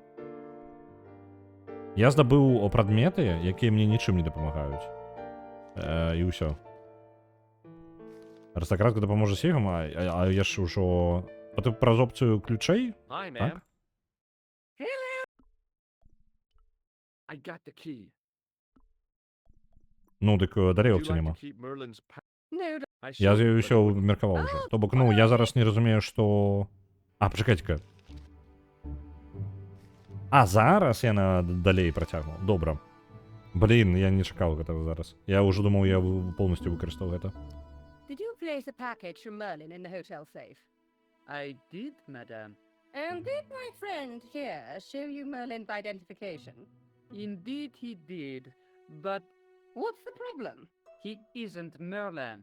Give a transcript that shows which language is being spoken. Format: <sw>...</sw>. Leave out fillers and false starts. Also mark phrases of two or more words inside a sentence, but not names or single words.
<be>Я здабыў прадметы, якія мне нічым не дапамагаюць. І ўсё. Арыстакратка дапаможа сейфам, а я ж ужо... Праз опцыю ключэй?</be> <en>Hi, ma'am.</en> <be>Так?</be> <en>I got the key.</en> <be>Ну, дык далей</be> <en>Would you</en> <be>опцыі</be> <en>like</en> <be>нема.</be> <en>to keep Merlin's No, I</en> <be>Я</be> <en>showed you, but</en> <be>ўсё</be> <en>it wouldn't-</en> <be>меркаваў уже. То бок, ну, я зараз не разумею, што... А, пачакайце-ка. А, зараз яна далей працягнула. Добра. Блін, я не чакаў гэтага зараз. Я ўжо думаў, я полностью выкарыстаў гэта.</be> <en>Did you place a package from Merlin in the hotel safe? I did, madame. And did my friend here show you Merlin's identification? Indeed, he did. But What's the problem? he isn't Merlin.</en>